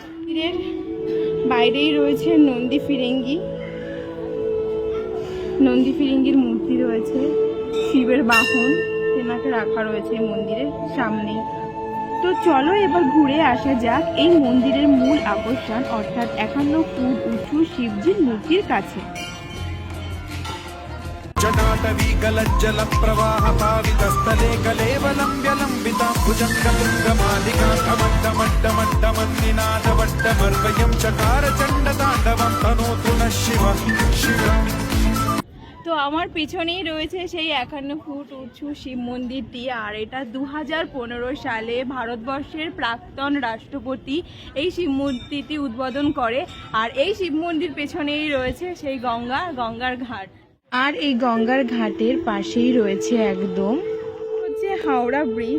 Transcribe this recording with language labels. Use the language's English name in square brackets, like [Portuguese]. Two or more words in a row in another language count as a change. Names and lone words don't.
[Bangla] মন্দিরের বাইরেই রয়েছে নন্দী ফিরিঙ্গির মূর্তি রয়েছে, শিবের বাহন তেনাকে রাখা রয়েছে মন্দিরের সামনে। তো চলো এবার ঘুরে আসা যাক এই মন্দিরের মূল আকর্ষণ, অর্থাৎ 51 ফুট উঁচু শিবজির মূর্তির কাছে। [Sanskrit] जटाटवी गलज्जल प्रवाह पावितस्थले कलेवलम्ब्यलम्बितां भुजङ्गतुङ्गमालिकां कमड्डमड्डमड्डमन्निनादवड्डमर्वयं चकार चण्डताण्डवं तनोतु नः शिवः शिवः। [Bangla] তো আমার পেছনেই রয়েছে সেই 51 ফুট উঁচু শিব মন্দিরটি, আর এটা 2015 সালে ভারতবর্ষের প্রাক্তন রাষ্ট্রপতি এই শিব মন্দিরটি উদ্বোধন করে। আর এই শিব মন্দির পেছনেই রয়েছে সেই গঙ্গার ঘাট, আর এই গঙ্গার ঘাটের পাশেই রয়েছে একদম হচ্ছে হাওড়া ব্রিজ।